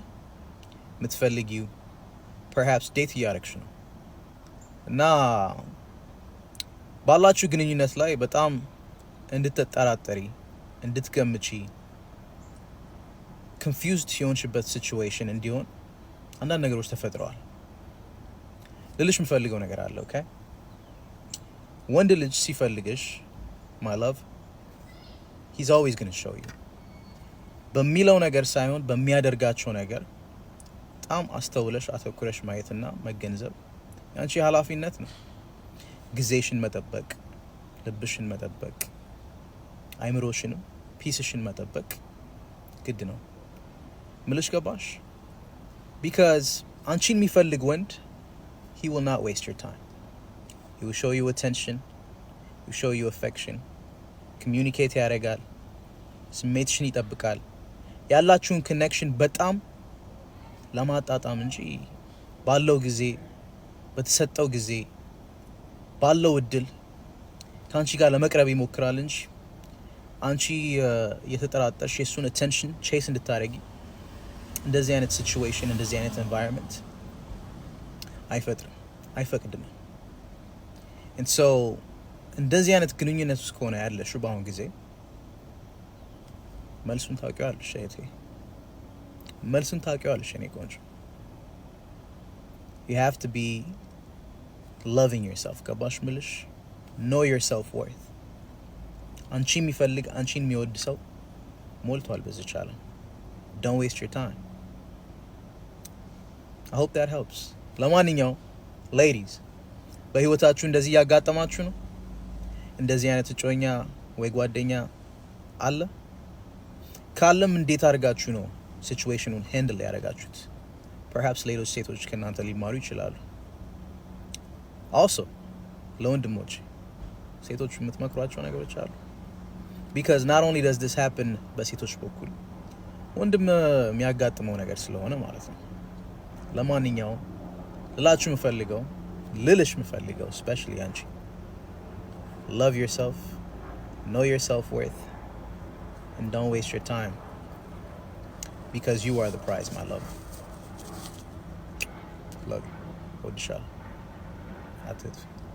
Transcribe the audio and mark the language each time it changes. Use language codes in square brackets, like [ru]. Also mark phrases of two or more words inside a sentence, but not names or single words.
[am] የምትፈልጊው perhaps ዴት እያደረግሽ ነው እና ባላችሁ ግንኙነት ላይ በጣም እንድትጠራጠሪ እንድትገምቺ confused የሆንሽበት ሲቹዌሽን እንዲሆን አንዳንድ ነገሮች ተፈጥረዋል። ልልሽ የምፈልገው ነገር አለ። ኦኬ ወንድ ልጅ ሲፈልግሽ [en] my love he's always going to show you [am] በሚለው ነገር ሳይሆን በሚያደርጋቸው ነገር በጣም አስተውለሽ አተኩረሽ ማየትና መገንዘብ ያንቺ ኃላፊነት ነው። ጊዜሽን መጠበቅ፣ ልብሽን መጠበቅ፣ አይምሮሽንም ፒስሽን መጠበቅ ግድ ነው። ምልሽ ገባሽ? [en] because [am] አንቺን የሚፈልግ ወንድ [en] he will not waste your time. He will show you attention, he will show you affection, [am] communicate ያደርጋል፣ ስሜትሽን ይጠብቃል። ያላችሁን ኮኔክሽን በጣም ለማጣጣም እንጂ ባለው ጊዜ በተሰጠው ጊዜ ባለው እድል ከአንቺ ጋር ለመቅረብ ይሞክራል እንጂ አንቺ የተጠራጠርሽ የሱን አቴንሽን ቼስ እንድታረጊ እንደዚህ አይነት ሲቹዌሽን እንደዚህ አይነት ኤንቫይሮንመንት አይፈቅድም። [en] and so [am] እንደዚህ አይነት ግንኙነት ውስጥ ከሆነ ያለሽው በአሁን ጊዜ መልሱን ታውቂዋለሽ እህቴ፣ መልሱን ታውቂዋለሽ የኔ ቆንጆ። [en] you have to be loving yourself። [am] ገባሽ ምልሽ? [en] know your self worth። [am] አንቺ የሚፈልግ አንቺን የሚወድ ሰው ሞልቷል በዚህ ዓለም። [en] don't waste your time። I hope that helps። [am] ለማንኛውም ladies በህይወታችሁ እንደዚህ ያጋጠማችሁ ነው? እንደዚህ አይነት እጮኛ ወይ ጓደኛ አለ? ካለም እንዴት አድርጋችሁ ነው ሲቹዌሽኑን ሃንድል ያደርጋችሁት? perhaps ሌሎች ሴቶች ከእናንተ ሊማሩ ይችላሉ። also ለወንድሞች ሴቶች የምትመክሯቸው ነገሮች አሉ? [en] because not only does this happen [am] በሴቶች በኩል ወንድም የሚያጋጥመው ነገር ስለሆነ ማለት ነው። ለማንኛውም ልልሽ የምፈልገው [en] especially አንቺ love yourself, know your self worth, and don't waste your time because you are the prize, my love. Love you. Odisha. That's it.